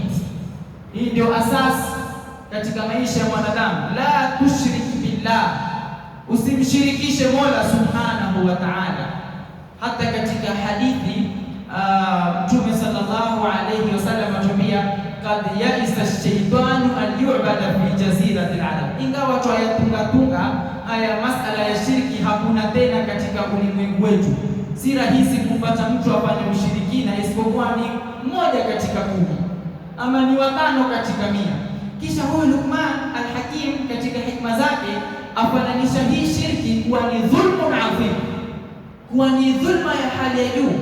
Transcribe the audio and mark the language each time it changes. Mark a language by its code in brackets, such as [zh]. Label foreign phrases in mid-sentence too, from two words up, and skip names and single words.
[sw] Hii ndio asasi katika maisha ya mwanadamu. [ar] لا تشرك بالله, [sw] usimshirikishe Mola [ar] سبحانه وتعالى. [sw] Hata katika hadithi Mtume [ar] صلى الله عليه وسلم [sw] atuambia [ar] قد يئس الشيطان أن يعبد في جزيرة العرب. [sw] Ingawa twayatunga haya masala ya shirki hakuna tena katika ulimwengu wetu, si rahisi kupata mtu afanye ushirikina isipokuwa ni mmoja katika 10 ama ni 5 katika 100. Kisha huyu Luqman al-Hakim katika hikma zake afananisha hii shirki kuwa ni [ar] ظلم عظيم, [sw] kuwa ni dhulma ya hali ya juu.